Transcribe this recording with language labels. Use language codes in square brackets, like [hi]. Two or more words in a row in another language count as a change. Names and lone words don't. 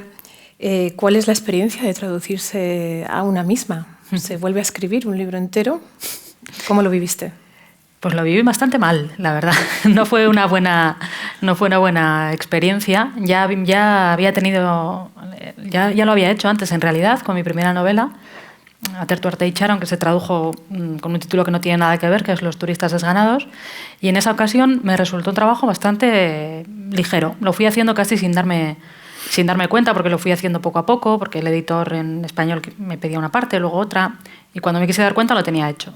[es] ¿Cuál es la experiencia de traducirse a una misma? ¿Se vuelve a escribir un libro entero? ¿Cómo lo viviste? Pues lo viví bastante mal, la verdad. No fue una buena experiencia. Ya había tenido, ya lo había hecho antes en realidad con mi primera novela, [eu] Atertu arte itxaron, [es] que se tradujo con un título que no tiene nada que ver, que es Los turistas desganados. Y en esa ocasión me resultó un trabajo bastante ligero. Lo fui haciendo casi sin darme cuenta, porque lo fui haciendo poco a poco, porque el editor en español me pedía una parte, luego otra, y cuando me quise dar cuenta lo tenía hecho.